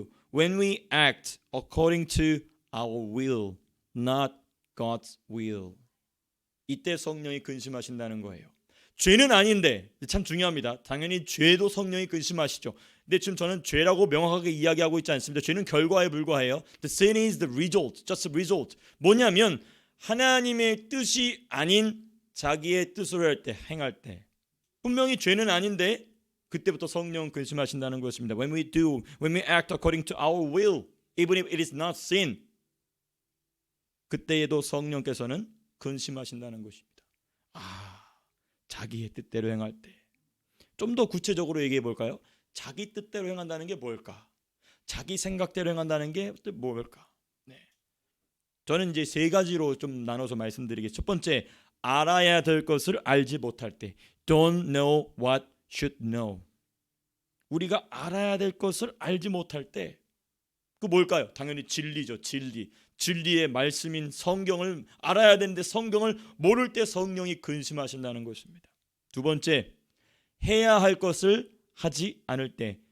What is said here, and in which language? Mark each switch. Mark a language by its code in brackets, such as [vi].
[en] When we act according to our will, not God's will. [ko] 이때 성령이 근심하신다는 거예요. 죄는 아닌데, 참 중요합니다. 당연히 죄도 성령이 근심하시죠. 근데 지금 저는 죄라고 명확하게 이야기하고 있지 않습니다. 죄는 결과에 불과해요. [en] The sin is the result, just a result. [ko] 뭐냐면 하나님의 뜻이 아닌 자기의 뜻으로 할 때, 행할 때. 분명히 죄는 아닌데 그때부터 성령 근심하신다는 것입니다. [en] When we act according to our will, even if it is not sin, [ko] 그때에도 성령께서는 근심하신다는 것입니다. 자기의 뜻대로 행할 때. 좀 더 구체적으로 얘기해 볼까요? 자기 뜻대로 행한다는 게 뭘까? 자기 생각대로 행한다는 게 뭘까? 네. 저는 이제 세 가지로 좀 나눠서 말씀드리겠습니다. 첫 번째, 알아야 될 것을 알지 못할 때. [en] Don't know what should know. [ko] 우리가 알아야 될 것을 알지 못할 때. 그 뭘까요? 당연히 진리죠. 진리의 말씀인 성경을 알아야 되는데 성경을 모를 때 성령이 근심하신다는 것입니다. 두 번째, 해야 할 것을 하지 않을 때.